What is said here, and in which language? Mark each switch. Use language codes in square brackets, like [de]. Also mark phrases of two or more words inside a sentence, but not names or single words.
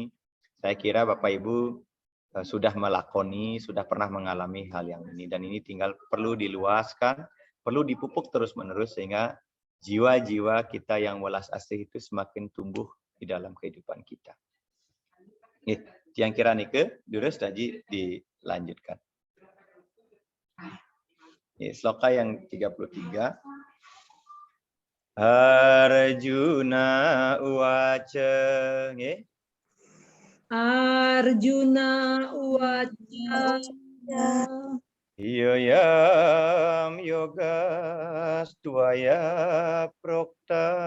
[id] Saya kira Bapak Ibu sudah melakoni, sudah pernah mengalami hal yang ini dan ini tinggal perlu diluaskan, perlu dipupuk terus-menerus sehingga jiwa-jiwa kita yang welas asih itu semakin tumbuh di dalam kehidupan kita. Yang kira nike, durus tadi dilanjutkan. Sloka yang 33. [sa] Arjuna uwaca. Arjuna uwaca. Yoyam yogas tvaya prokta.